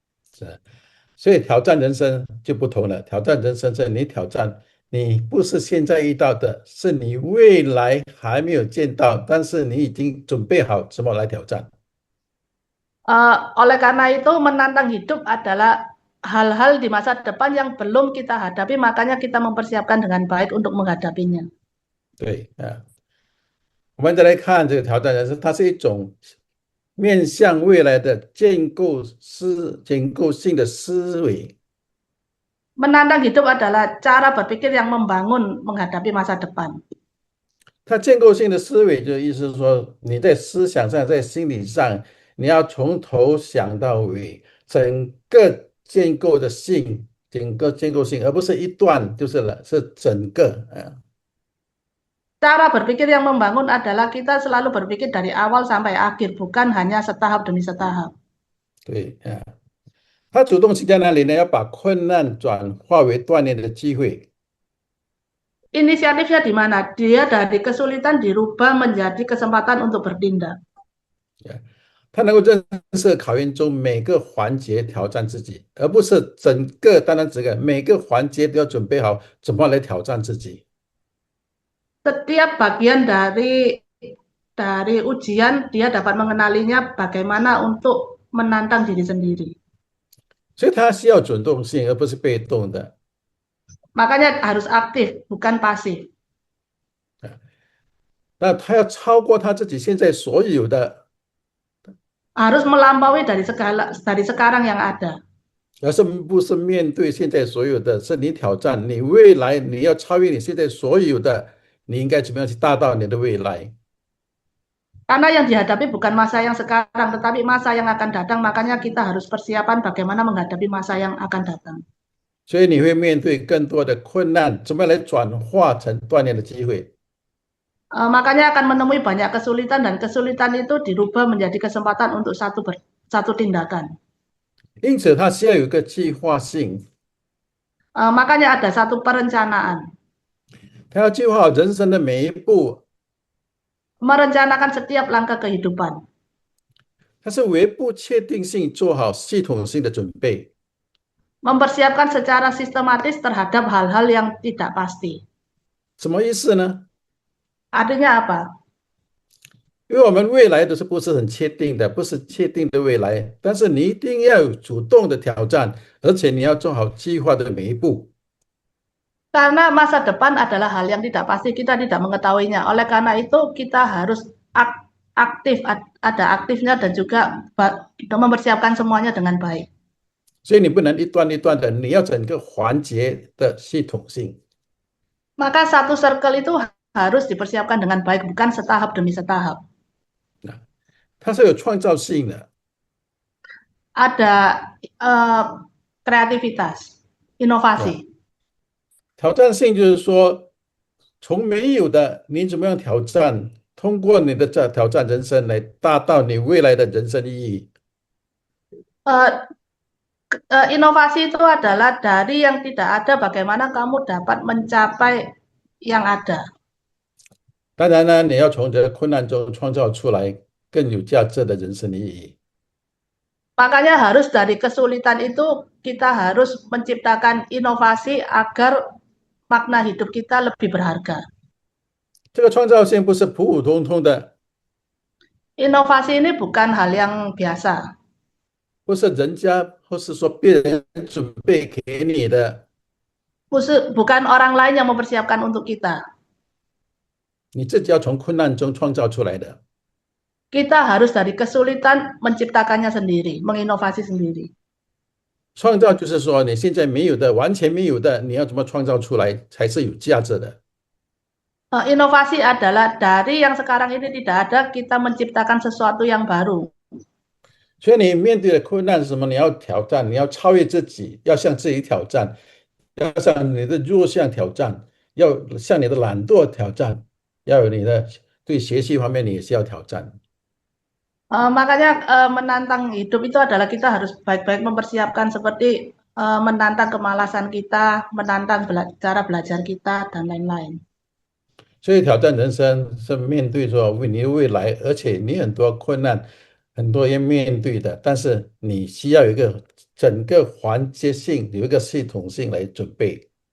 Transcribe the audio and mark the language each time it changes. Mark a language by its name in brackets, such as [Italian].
[Chinese] 是，所以挑战人生就不同了。挑战人生是你挑战，你不是现在遇到的，是你未来还没有见到，但是你已经准备好怎么来挑战。 [Indonesian] Oleh karena itu menantang hidup adalah hal-hal di masa depan yang belum kita hadapi, makanya kita mempersiapkan dengan baik untuk menghadapinya. [Chinese] 对啊，我们再来看这个挑战人生，它是一种面向未来的建构性的思维。 [Indonesian] Menantang hidup adalah cara berpikir yang membangun menghadapi masa depan. [Chinese] 它建构性的思维就意思是说，你在思想上、在心理上，你要从头想到尾，整个建构的性，整个建构性，而不是一段就是了，是整个啊。 [Indonesian] Cara berpikir yang membangun adalah kita selalu berpikir dari awal sampai akhir, bukan hanya setahap demi setahap. [Chinese] 对啊，他主动性在哪里呢？要把困难转化为锻炼的机会。 [Indonesian] Inisiatifnya di mana? Dia dari kesulitan dirubah menjadi kesempatan untuk bertindak. [Chinese] 他能够认识考验中每个环节挑战自己，而不是整个单单这个每个环节都要准备好怎么来挑战自己。 [Indonesian] Setiap bagian dari ujian dia dapat mengenalinya bagaimana untuk menantang diri sendiri. [Chinese] 所以他需要主动性，而不是被动的。 [Indonesian] Makanya harus aktif, bukan pasif. [Chinese] 那他要超过他自己现在所有的， [Indonesian] Harus melampaui dari sekarang yang ada. [Chinese] 而是不是面对现在所有的，是你挑战你未来，你要超越你现在所有的，你应该怎么样去达到你的未来？ [Indonesian] Karena yang dihadapi bukan masa yang sekarang, tetapi masa yang akan datang. Makanya kita harus persiapan bagaimana menghadapi masa yang akan datang. [Chinese] 所以你会面对更多的困难，怎么样来转化成锻炼的机会？ [Indonesian] Makanya akan menemui banyak kesulitan dan kesulitan itu dirubah menjadi kesempatan untuk satu tindakan. [Chinese] 因此，他需要有一个计划性， [Indonesian] Makanya ada satu perencanaan. [Chinese] 他要计划好人生的每一步， [Indonesian] Merencanakan setiap langkah kehidupan. [Chinese] 他是为不确定性做好系统性的准备。 [Indonesian] Mempersiapkan secara sistematis terhadap hal-hal yang tidak pasti. [Chinese] 什么意思呢？ [Indonesian] Artinya apa? [Chinese] 因为我们未来都是不是很确定的，不是确定的未来，但是你一定要有主动的挑战，而且你要做好计划的每一步。 [Indonesian] Karena masa depan adalah hal yang tidak pasti, kita tidak mengetahuinya. Oleh karena itu kita harus aktif, ada aktifnya dan juga mempersiapkan semuanya dengan baik. [Chinese] 所以你不能一段一段的，你要整个环节的系统性。 [Indonesian] Maka satu circle itu harus dipersiapkan dengan baik, bukan setahap demi setahap. [Chinese] 它是有创造性的。 [Indonesian] Ada kreativitas, inovasi. [Chinese] 挑战性就是说，从没有的，你怎么样挑战？通过你的这挑战人生来达到你未来的人生意义。 [Indonesian] Inovasi itu adalah dari yang tidak ada, bagaimana kamu dapat mencapai yang ada. [Chinese] 当然呢，你要从这个困难中创造出来更有价值的人生意义。 [Indonesian] Makanya harus dari kesulitan itu kita harus menciptakan inovasi agar makna hidup kita lebih berharga. [Chinese] 这个创造性不是普普通通的， [Indonesian] Inovasi ini bukan hal yang biasa. [Chinese] 不是人家或是说别人准备给你的， [Indonesian] Bukan orang lain yang mempersiapkan untuk kita. [Chinese] 你自己要从困难中创造出来的。 [Indonesian] Kita harus dari kesulitan menciptakannya sendiri, menginovasi sendiri. [Chinese] 创造就是说你现在没有的，完全没有的，你要怎么创造出来才是有价值的。 [Indonesian] Inovasi adalah dari yang sekarang ini tidak ada, kita menciptakan sesuatu yang baru. [Chinese] 所以你面对的困难是什么？你要挑战，你要超越自己，要向自己挑战，要向你的弱项挑战，要向你的懒惰挑战，要有你的对学习方面你也是要挑战。 [Indonesian] Makanya menantang hidup itu adalah kita harus baik-baik mempersiapkan seperti menantang kemalasan kita, menantang cara belajar kita, dan lain-lain. [Chinese] 所以挑战人生是面对着你的未来，而且你很多困难，很多要面对的，但是你需要有一个整个环节性，有一个系统性来准备。